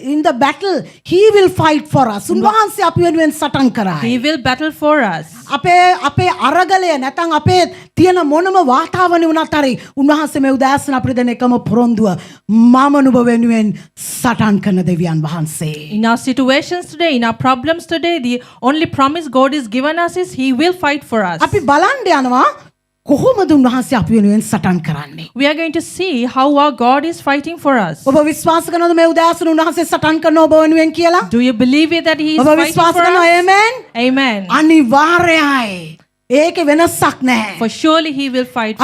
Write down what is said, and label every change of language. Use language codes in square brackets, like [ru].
[en] In the battle, He will fight for us. [si] උන්වහන්සේ අපි වෙනුවෙන් සටන් කරයි. [en] He will battle for us. [si] අපේ අරගලය නැත්නම් අපේ තියෙන මොනම වාතාවරණය වුණත් හරි උන්වහන්සේ මේ උදෑසන අපිට දෙන එකම පොරොන්දුව මම නුඹ වෙනුවෙන් සටන් කරන දෙවියන් වහන්සේ. [en] In our situations today, in our problems today, the only promise God is given us is He will fight for us. [si] අපි බලන්න යනවා කොහොමද උන්වහන්සේ අපි වෙනුවෙන් සටන් කරන්නේ? [en] We are going to see how our God is fighting for us. [si] ඔබ විශ්වාස කරනවද මේ උදෑසන උන්වහන්සේ සටන් කරනවා ඔබ වෙනුවෙන් කියලා? [en] Do you believe it that He is [si] ඔබ [en] fighting [si] විශ්වාස [en] for [si] කරනවා [en] us? [si] ආමෙන්? [en] Amen. [si] අනිවාර්යයි. ඒකේ වෙනසක් නැහැ. [en] For surely He will fight for